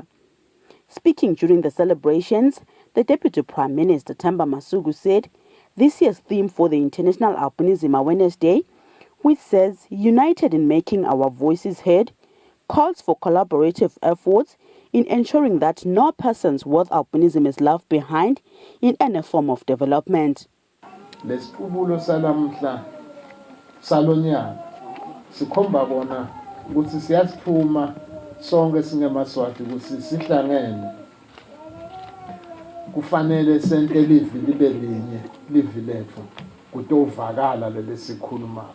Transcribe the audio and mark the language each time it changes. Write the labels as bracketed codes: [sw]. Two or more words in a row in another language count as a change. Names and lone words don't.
[en] Speaking during the celebrations, the Deputy Prime Minister Themba Masuku said this year's theme for the International Albinism Awareness Day, which says united in making our voices heard, calls for collaborative efforts in ensuring that no persons with albinism is left behind in any form of development. [ss] Lesiqubulo salamhla salonyaka sikhomba bona ukuthi siyaziphuma sonke singemaswati ukuthi sihlangene kufanele sente livi libe linye livi lethu kutovakala lelesikhulumako.